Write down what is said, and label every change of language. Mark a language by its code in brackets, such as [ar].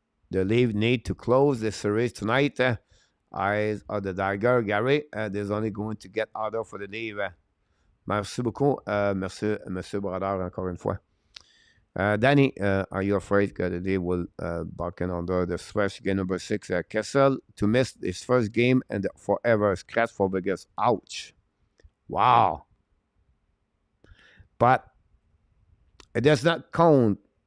[en] The Leaf need to close the series tonight. Eyes of the Tiger, Gary. There's only going to get harder for the Leaf. [fr] Merci beaucoup. Monsieur Bradard, encore une fois. [en] Danny, are you afraid that they will buck in under the stretch game number 6? Kessel to miss his first game and forever scratch for Vegas. Ouch. Wow. But it does not count.